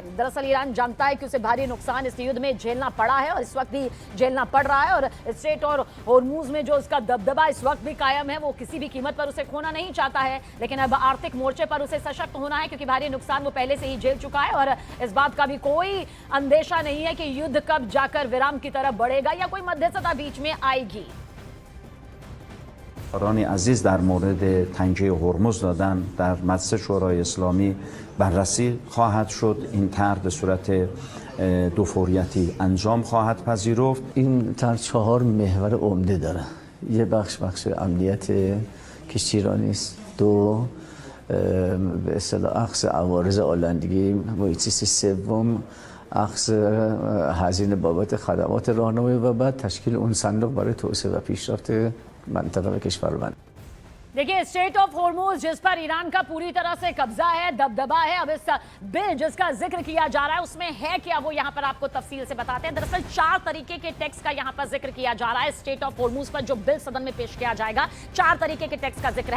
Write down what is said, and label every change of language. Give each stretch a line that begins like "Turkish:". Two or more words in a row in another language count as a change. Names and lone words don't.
Hindi: दरअसल ईरान जानता है कि उसे भारी नुकसान इस युद्ध में झेलना पड़ा है और इस वक्त भी झेलना पड़ रहा है, और स्ट्रेट और होर्मुज में जो उसका दबदबा इस वक्त भी कायम है वो किसी भी कीमत पर उसे खोना नहीं चाहता है। लेकिन अब आर्थिक मोर्चे पर उसे सशक्त होना है, क्योंकि भारी नुकसान वो पहले से ही झेल चुका है और इस बात का भी कोई अंदेशा नहीं है कि युद्ध कब जाकर विराम की तरफ बढ़ेगा या कोई मध्यस्थता बीच में आएगी।
Persian: رانی عزیز در مورد تنگه هرمز دادن در مجلس شورای اسلامی بررسی خواهد شد. این طرح به صورت دوفوریتی انجام خواهد پذیرفت. این طرح 4 محور عمده داره. یه بخش امنیت کشتیرانی است. 2 به اصطلاح اخذ عوارض آلندگی محیط زیستی. 3 اخذ هزینه بابت خدمات راهنمایی و بعد تشکیل اون صندوق برای توسعه و پیشرفت منطقه و کشورمان.
Hindi: देखिए स्ट्रेट ऑफ होर्मुज जिस पर ईरान का पूरी तरह से कब्जा है, दबदबा है, अब इस बिल जिसका जिक्र किया जा रहा है उसमें है क्या वो यहाँ पर आपको तफसील से बताते हैं। दरअसल 4 तरीके के टैक्स का यहाँ पर जिक्र किया जा रहा है। स्ट्रेट ऑफ होर्मुज पर जो बिल सदन में पेश किया जाएगा 4 तरीके के टैक्स का जिक्र है।